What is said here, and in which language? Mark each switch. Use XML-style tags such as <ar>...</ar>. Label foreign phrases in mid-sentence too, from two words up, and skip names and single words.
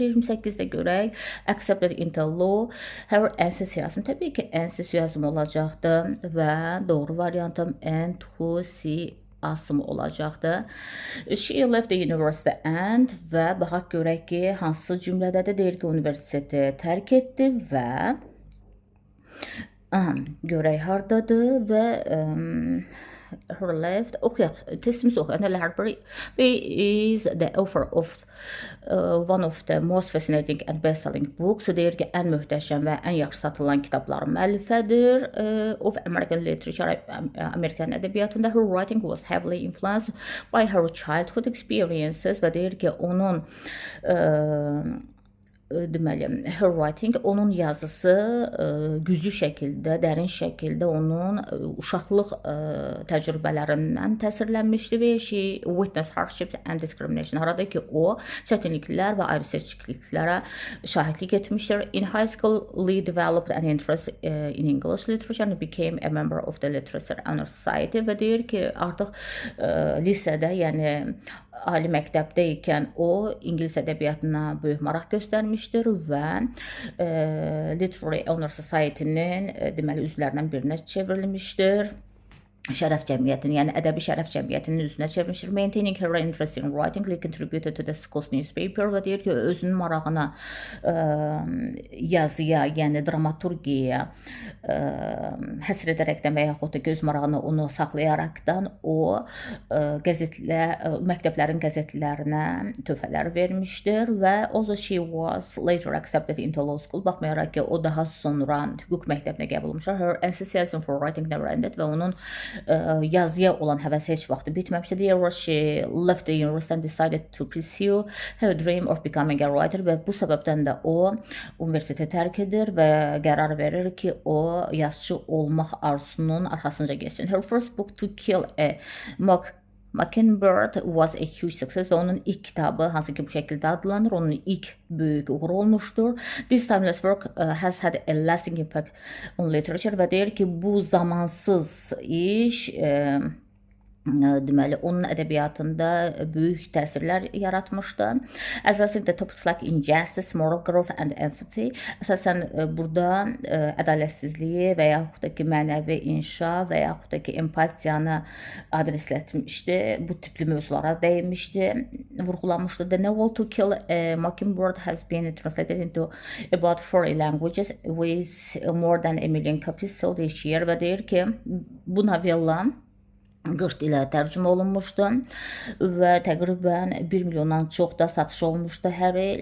<az>28-də görək.</az> <en>Accepted into law. Her enthusiasm.</en> <az>Təbii ki, enthusiasm olacaqdır və doğru variantım enthusiasm olacaqdır.</az> <en>She left the university and</en> <az>və baxaq görək ki, hansı cümlədədir, deyir ki, universiteti tərk etdi və görək hardadır və</az> <en>her left.</en> <az>Oxuyaq, testimiz oxuyaq.</az> <en>Library is the author of one of the most fascinating and best-selling books.</en> <az>Deyir ki, ən möhtəşəm və ən yaxşı satılan kitabların müəllifədir.</az> <en>Of American literature,</en> <az>Amerikan ədəbiyyatında.</az> <en>Her writing was heavily influenced by her childhood experiences</en> <az>və deyir ki, onun deməli,</az> <en>her writing,</en> <az>onun yazısı güclü şəkildə, dərin şəkildə onun uşaqlıq təcrübələrindən təsirlənmişdi və</az> <en>she witnessed hardships and discrimination.</en> <az>Arada ki, o çətinliklər və ayrıseçkiliklərə şahidlik etmişdir.</az> <en>In high school, Lee developed an interest in English literature and became a member of the Literature Honor Society</en> <az>və deyir ki, artıq lisədə, yəni ali məktəbdə ikən o İngilis ədəbiyyatına böyük maraq göstərmişdir və Literary Honor Society-nin deməli üzvlərindən birinə çevrilmişdir. Şərəf cəmiyyətinin, yəni ədəbi şərəf cəmiyyətinin üzünə çevirmişdir.</az> <en>Maintaining her interest in writing, Lee contributed to the school's newspaper</en> <az>və deyir ki, özünün marağına yazıya, yəni dramaturgiyaya həsr edərəkdən və yaxud da göz marağına onu saxlayaraqdan o məktəblərin qəzetlərinə töhfələr vermişdir və</az> <en>also she was later accepted into law school.</en> <az>Baxmayaraq ki, o daha sonra hüquq məktəbinə qəbul olmuşdur.</az> <en>Her enthusiasm for writing never ended</en> <az>və onun yazıya olan həvəsi heç vaxt bitməmişdir.</az> <en>She left the university and decided to pursue her dream of becoming a writer</en> <az>və bu səbəbdən də o universiteti tərk edir və qərar verir ki, o yazıcı olmaq arzusunun arxasınca geçsin.</az> <en>Her first book, To Kill a Mockingbird, was a huge success</en> <az>və onun ilk kitabı, hansı ki bu şəkildə adlanır, onun ilk böyük uğuru olmuşdur.</az> <en>This timeless work has had a lasting impact on literature</en> <az>və deyir ki, bu zamansız iş deməli, onun ədəbiyyatında böyük təsirlər yaratmışdı.</az> <en>Addressing the topics like injustice, moral growth and empathy.</en> <az>Əsasən burada ədalətsizliyi və yaxud da ki, mənəvi inşa və yaxud da ki, empatiyanı adresləmişdi. Bu tipli mövzulara dəyinmişdi, vurğulamışdı.</az> <en>The novel To Kill a Mockingbird has been translated into about 40 languages with more than 1 million copies sold each year</en> <az>və deyir ki, bu novella 40 ilə tərcümə olunmuşdu və təqribən 1 milyondan çox da satış olmuşdu hər il.</az>